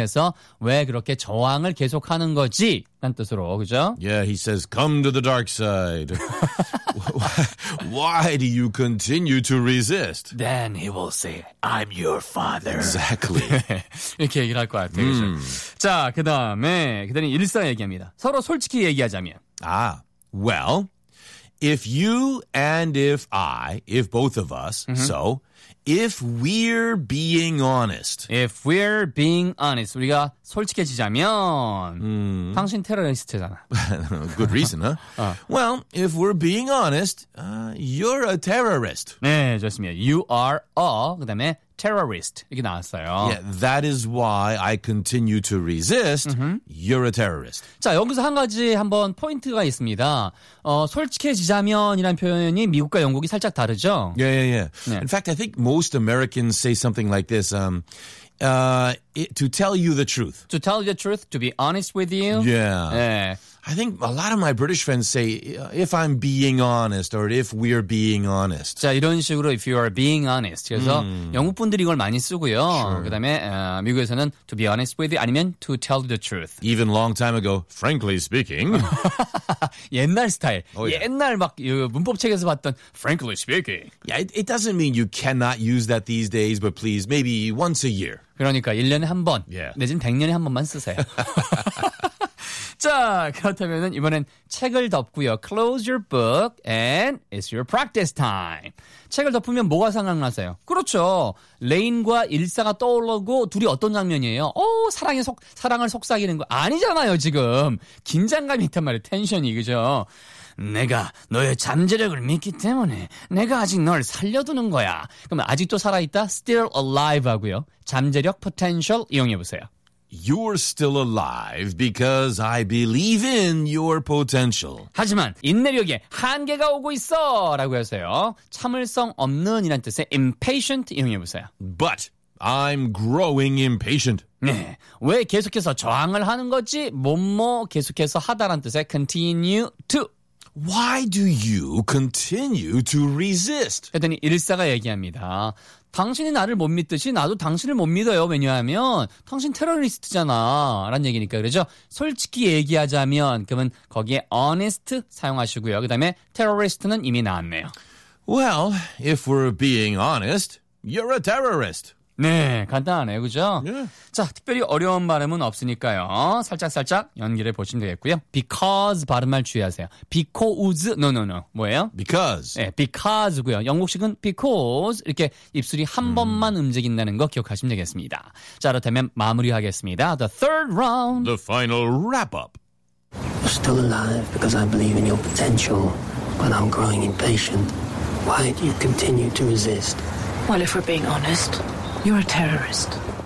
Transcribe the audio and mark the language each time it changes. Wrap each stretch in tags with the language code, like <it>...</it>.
<ko>해서 왜 그렇게 저항을 계속하는 거지? 라는 뜻으로, 그죠?</ko> <en>Yeah, he says, come to the dark side. Why do you continue to resist? Then he will say, I'm your father. Exactly.</en> <ko>이렇게 얘기를 할 것 같아요. 자, 그 다음에, 그 다음에 일상 얘기합니다. 서로 솔직히 얘기하자면. 아, well.</ko> <en>If you and if I, if both of us, so, if we're being honest. If we're being honest.</en> <ko>우리가 솔직해지자면, 당신 테러리스트잖아.</ko> <en>Good reason, huh? Well, if we're being honest, you're a terrorist.</en> <ko>네, 좋습니다.</ko> <en>You are a,</en> <ko>그 다음에 terrorist. 이렇게 나왔어요.</ko> <en>Yeah, that is why I continue to resist. You're a terrorist.</en> <ko>자, 여기서 한 가지 한번 포인트가 있습니다. 솔직해지자면이란 표현이 미국과 영국이 살짝 다르죠?</ko> <en>Yeah, yeah, yeah.</en> <ko>네.</ko> <en>In fact, I think most Americans say something like this. To tell you the truth. To tell the truth, to be honest with you. Yeah.</en> <ko>네.</ko> <en>I think a lot of my British friends say, if I'm being honest or if we're being honest.</en> <ko>자, 이런 식으로</ko> <en>if you are being honest.</en> <ko>그래서 영국 분들이 이걸 많이 쓰고요. 그 다음에 미국에서는</ko> <en>to be honest with you</en> <ko>아니면</ko> <en>to tell the truth. Even long time ago, frankly speaking.</en> <ko>옛날 스타일.</ko> <en>Oh, yeah.</en> <ko>옛날 막 문법책에서 봤던</ko> <en>frankly speaking. Yeah, it doesn't mean you cannot use that these days, but please, maybe once a year.</en> <ko>그러니까 1년에 한 번,</ko> <en>yeah.</en> <ko>내지는 100년에 한 번만 쓰세요. 자, 그렇다면 이번엔 책을 덮고요.</ko> <en>Close your book and it's your practice time.</en> <ko>책을 덮으면 뭐가 생각나세요? 그렇죠. 레인과 일사가 떠오르고 둘이 어떤 장면이에요? 오, 사랑의 속, 사랑을 속삭이는 거 아니잖아요, 지금. 긴장감이 있단 말이에요. 텐션이, 그죠? 내가 너의 잠재력을 믿기 때문에 내가 아직 널 살려두는 거야. 그럼 아직도 살아있다?</ko> <en>Still alive</en> <ko>하고요. 잠재력 potential 이용해보세요.</ko> <en>You're still alive because I believe in your potential.</en> <ko>하지만 인내력에 한계가 오고 있어 라고 하세요. 참을성 없는 이란 뜻의 impatient 이용해보세요.</ko> <en>But I'm growing impatient.</en> <ko>네. 왜 계속해서 저항을 하는 거지? 뭐뭐 계속해서 하다란 뜻의 continue to.</ko> <en>Why do you continue to resist?</en> <ko>그랬더니 일사가 얘기합니다. 당신이 나를 못 믿듯이 나도 당신을 못 믿어요. 왜냐하면 당신 테러리스트잖아. 라는 얘기니까. 그렇죠? 솔직히 얘기하자면 그러면 거기에 honest 사용하시고요. 그 다음에 테러리스트는 이미 나왔네요.</ko> <en>Well, if we're being honest, you're a terrorist.</en> <ko>네, 간단하네요. 그죠? 예. 자, 특별히 어려운 발음은 없으니까요. 살짝살짝 연기를 보시면 되겠고요.</ko> <en>Because</en> <ko>발음을 주의하세요.</ko> <en>Because, no, no, no.</en> <ko>뭐예요?</ko> <en>Because.</en> <ko>네, because고요. 영국식은 because. 이렇게 입술이 한 번만 움직인다는 거 기억하시면 되겠습니다. 자, 그렇다면 마무리하겠습니다.</ko> <en>The third round. The final wrap-up. You're still alive because I believe in your potential, but I'm growing impatient. Why do you continue to resist? Well, if we're being honest, you're a terrorist.</en>